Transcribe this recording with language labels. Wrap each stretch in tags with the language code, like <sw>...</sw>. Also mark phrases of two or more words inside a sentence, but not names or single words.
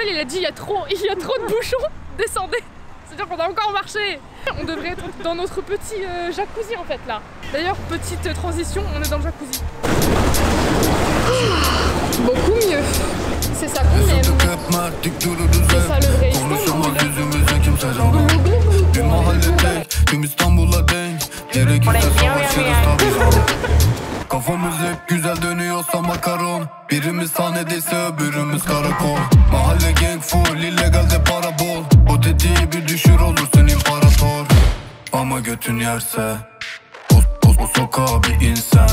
<fr>Il a dit il y a trop de bouchons, descendez. C'est-à-dire qu'on a encore marché. On devrait être dans notre petit jacuzzi en fait là. D'ailleurs, petite transition, on est dans le jacuzzi. Beaucoup mieux. C'est ça qu'on aime. C'est ça le vrai Istanbul.</fr> <tr>Kafamız hep güzel dönüyorsa makaron. Birimiz sahnedeyse öbürümüz karakol. Mahalle</tr> <en>gang full,</en> <tr>illegalde para bol. O tetiği bir düşür olursun imparator. Ama götün yerse o sokağa bir insan.</tr>